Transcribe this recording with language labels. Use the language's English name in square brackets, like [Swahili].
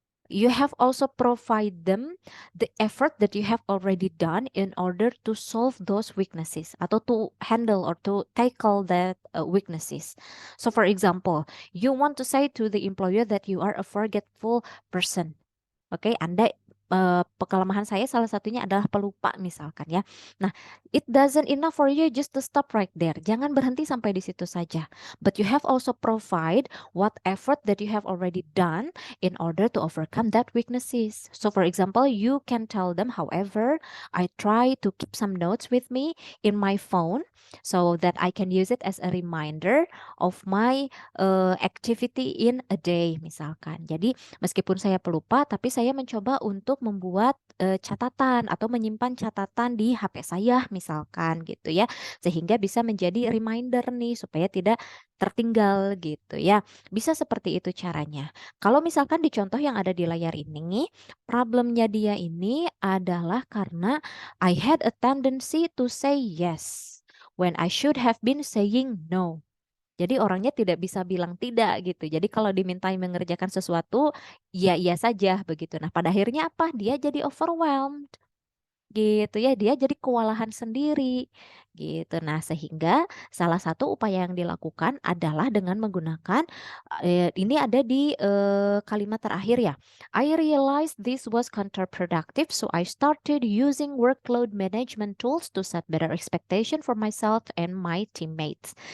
[English] You have also provide them the effort that you have already done in order to solve those weaknesses atau to handle or to tackle that weaknesses. So for example, you want to say to the employer that you are a forgetful person. [Indonesian] Oke, Anda kelemahan saya salah satunya adalah pelupa misalkan ya. [English] Nah, it doesn't enough for you just to stop right there. [Indonesian] Jangan berhenti sampai di situ saja. [English] But you have also provide what effort that you have already done in order to overcome that weaknesses. So for example, you can tell them, however, I try to keep some notes with me in my phone so that I can use it as a reminder of my activity in a day misalkan. [Indonesian] Jadi meskipun saya pelupa, tapi saya mencoba untuk membuat catatan atau menyimpan catatan di HP saya misalkan gitu ya. Sehingga bisa menjadi reminder nih supaya tidak tertinggal gitu ya. Bisa seperti itu caranya. Kalau misalkan di contoh yang ada di layar ini, problemnya dia ini adalah karena [English] I had a tendency to say yes when I should have been saying no. [Indonesian] Jadi orangnya tidak bisa bilang tidak gitu. Jadi kalau dimintai mengerjakan sesuatu, ya iya saja begitu. Nah, pada akhirnya apa? Dia jadi overwhelmed gitu ya, dia jadi kewalahan sendiri gitu. Nah, sehingga salah satu upaya yang dilakukan adalah dengan menggunakan ini ada di kalimat terakhir ya. [English] I realized this was counterproductive, so I started using workload management tools to set better expectation for myself and my teammates.